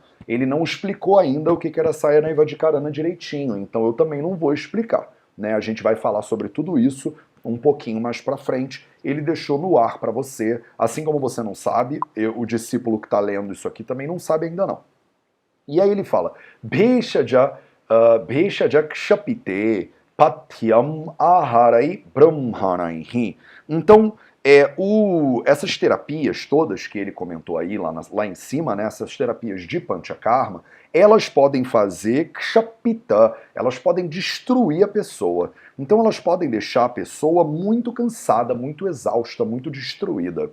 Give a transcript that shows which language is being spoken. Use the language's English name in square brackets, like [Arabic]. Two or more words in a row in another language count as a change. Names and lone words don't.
[Portuguese] Ele não explicou ainda o que era Rasayana e Vadikarana direitinho, então eu também não vou explicar. Né? A gente vai falar sobre tudo isso um pouquinho mais pra frente. Ele deixou no ar para você, assim como você não sabe, o discípulo que está lendo isso aqui também não sabe ainda não. E aí ele fala, [Sanskrit] Bheshaja kshapite patyam aharai brahmanaihi. [Portuguese] Então, essas terapias todas que ele comentou aí lá em cima, né, essas terapias de Panchakarma, elas podem fazer kshapita, elas podem destruir a pessoa. Então elas podem deixar a pessoa muito cansada, muito exausta, muito destruída.